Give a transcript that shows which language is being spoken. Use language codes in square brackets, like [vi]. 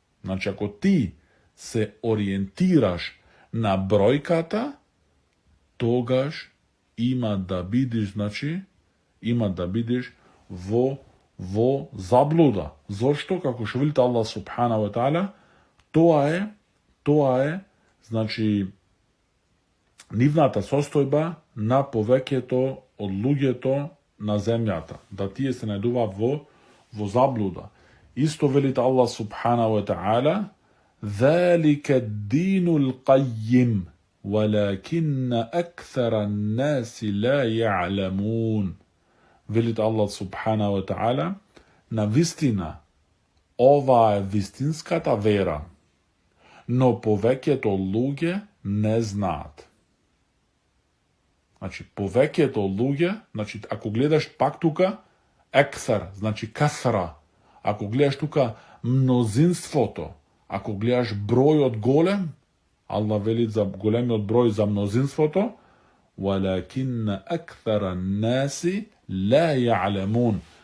[mk] Значи, ако ти се ориентираш на бројката, тогаш има да бидиш, во заблуда. Зошто? Како што велите Аллах субхана ва таала, тоа е, нивната состојба на повеќето од луѓето на земјата, да тие се најдуваат во заблуда. Исто велите Аллах субхана ва таала, [ar] ذَلِكَ الدِّينُ الْقَيِّمُ وَلَكِنَّ أَكْثَرَ النَّاسِ لَا يَعْلَمُونَ. [mk] Велите Аллах субхана ва таала, на вистина, ова е вистинската вера, но повеќето луѓе не знаат. Значи, повеќето луѓе, ако гледаш пак тука, ексар, касра, ако гледаш тука мнозинството, ако гледаш бројот голем, Аллах вели за големиот број за мнозинството, [ar] وَلَكِنَّ أَكْثَرَ النَّاسِ لَا يَعْلَمُونَ.